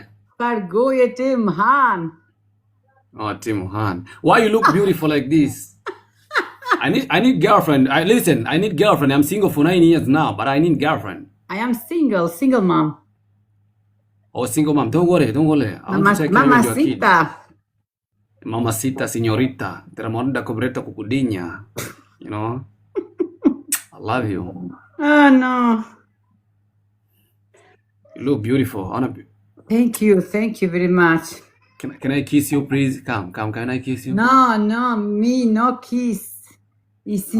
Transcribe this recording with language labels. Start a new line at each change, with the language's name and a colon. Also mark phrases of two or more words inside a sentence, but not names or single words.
English: Pargoye Tim Han. Oh, Tim Han. Why you look beautiful like this? I need girlfriend. Listen, I need girlfriend. I'm single for 9 years now, but I need girlfriend. I am single mom. Oh, single mom. Don't worry. I want to take care of your kid.
Spanish: Mamacita, señorita. Teramonda cobreta cucudinya.
English: You know? I love you. Oh, no. You look beautiful. Thank you very much. Can I kiss you, please? Come. Can I kiss you? No, me no kiss. Ici